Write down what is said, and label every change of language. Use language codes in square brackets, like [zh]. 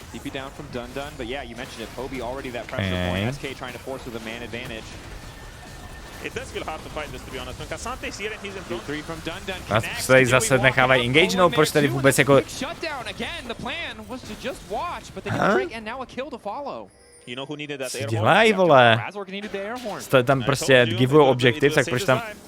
[en] TP down from Dun, but yeah, you mentioned it. Bobby already that pressure point. SK trying to force with a man advantage. It does feel hard to fight this, to be honest. When Kasante is here and he's in front. 3 from Dun [cs] a se zase nechávají engagenout, proč tady vůbec jako... [en] Shutdown again. The plan was to just watch, but they didn't break and now a kill to follow. You know who needed that air [cs] Dělají, vole. [en] Razork needed the air horn. [cs] Tam prostě givujou objektiv, tak proč tam...